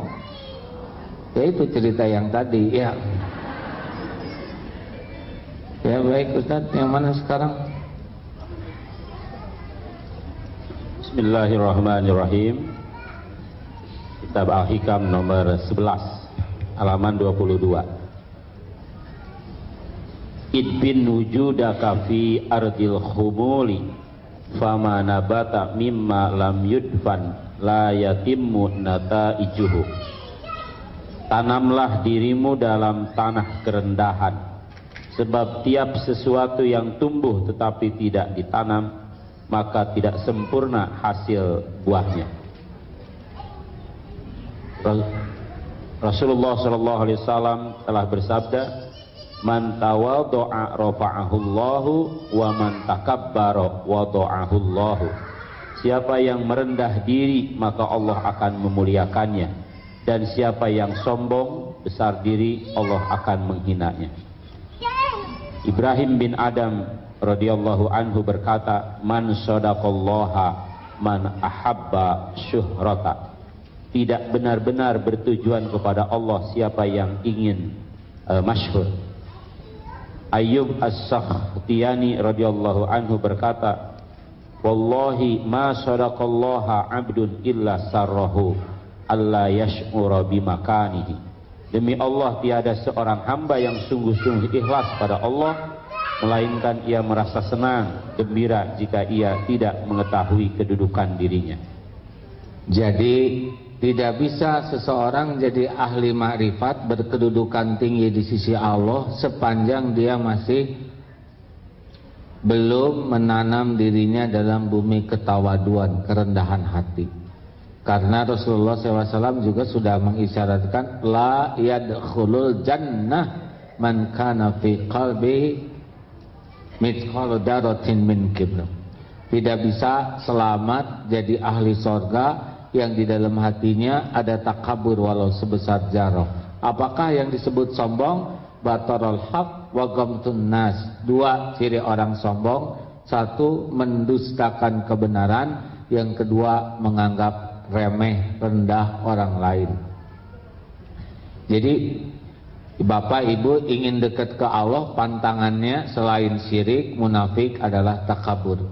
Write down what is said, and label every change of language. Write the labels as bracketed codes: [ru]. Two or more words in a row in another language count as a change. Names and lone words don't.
[id] Ya itu cerita yang tadi ya. Ya baik Ustaz, yang mana sekarang? Bismillahirrahmanirrahim. Kitab Al-Hikam nomor 11 halaman 22. [ar] ادفن وجودك في أرض الخمول فما نبت مما لم يدفن لا يتم نتائجه. [id] Tanamlah dirimu dalam tanah kerendahan, sebab tiap sesuatu yang tumbuh tetapi tidak ditanam, maka tidak sempurna hasil buahnya. Rasulullah [ar] صلى الله عليه وسلم [id] telah bersabda, [ar] "من تواضع رفعه الله ومن تكبر وضعه الله." [id] Siapa yang merendah diri maka Allah akan memuliakannya, dan siapa yang sombong besar diri Allah akan menghinanya. Ibrahim bin Adam [ar] رضي الله عنه [id] berkata, [ar] "من صدق الله من أحب شهرة." [id] Tidak benar-benar bertujuan kepada Allah siapa yang ingin masyhur. Ayyub As-Sakhtiyani [ar] رضي الله عنه [id] berkata, [ar] "والله ما صدق الله عبد إلا سره ألا يشعر بمكانه." [id] Demi Allah, tiada seorang hamba yang sungguh-sungguh ikhlas pada Allah melainkan ia merasa senang, gembira jika ia tidak mengetahui kedudukan dirinya. Jadi tidak bisa seseorang jadi ahli makrifat berkedudukan tinggi di sisi Allah sepanjang dia masih belum menanam dirinya dalam bumi ketawaduan, kerendahan hati. Karena Rasulullah SAW juga sudah mengisyaratkan, [ar] لا يدخل الجنة من كان في قلب مثقال ذرة من كبر. [id] Tidak bisa selamat jadi ahli sorga yang di dalam hatinya ada takabur walau sebesar zarah. Apakah yang disebut sombong? [ar] بطر الحق وغمط الناس. [id] Dua ciri orang sombong. Satu, mendustakan kebenaran. Yang kedua, menganggap remeh, rendah orang lain. Jadi Bapak Ibu ingin dekat ke Allah, pantangannya selain syirik, munafik adalah takabur.